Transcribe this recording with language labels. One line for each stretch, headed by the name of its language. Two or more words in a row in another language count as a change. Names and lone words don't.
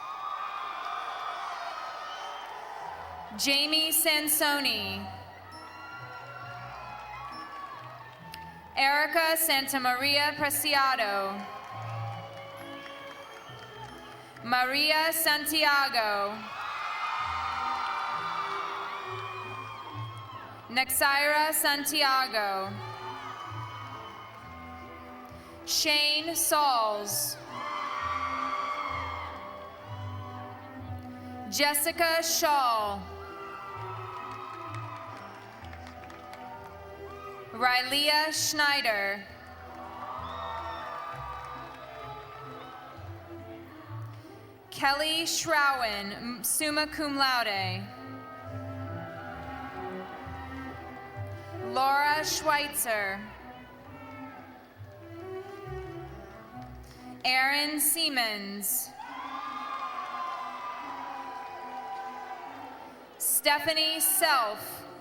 English: Jamie Sansoni. Erica Santamaria Preciado. Maria Santiago. Nexira Santiago. Shane Sauls. Jessica Shaw. Rylea Schneider. Kelly Shrowen,
Latin: summa cum laude.
English: Laura Schweitzer. Aaron Siemens. Stephanie Self.